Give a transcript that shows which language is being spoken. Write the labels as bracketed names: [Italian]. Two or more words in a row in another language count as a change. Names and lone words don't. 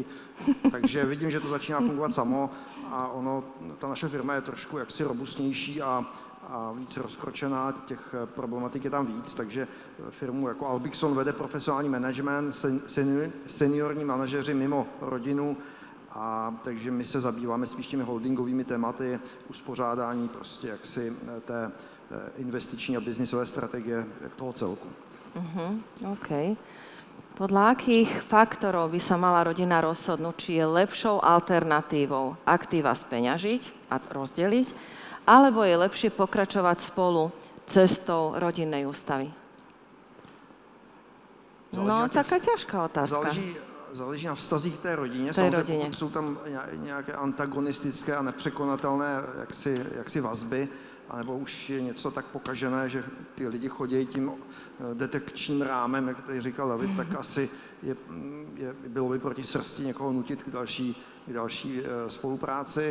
[Czech] Takže vidím, že to začíná fungovat samo a ta naše firma je trošku jaksi robustnější a a víc rozkročená, těch problematik je tam víc, takže firmu jako Albixon vede profesionální management, seniorní manažeři mimo rodinu, a takže my se zabýváme spíš těmi holdingovými tématy, uspořádání prostě jaksi té investiční a biznisové strategie toho celku. OK. [Slovak] Podľa akých faktorov by sa mala rodina rozhodnúť, či je lepšou alternatívou aktíva speňažiť a rozdeliť, alebo je lepšie pokračovať spolu cestou rodinnej ústavy? No, taká ťažká otázka. [Czech] Záleží na vztazích té rodině. Rodině. Pokud jsou tam nějaké antagonistické a nepřekonatelné jaksi vazby, anebo už je něco tak pokažené, že ty lidi chodí tím detekčním rámem, jak tady říkal David, tak asi bylo by proti srsti někoho nutit k další spolupráci.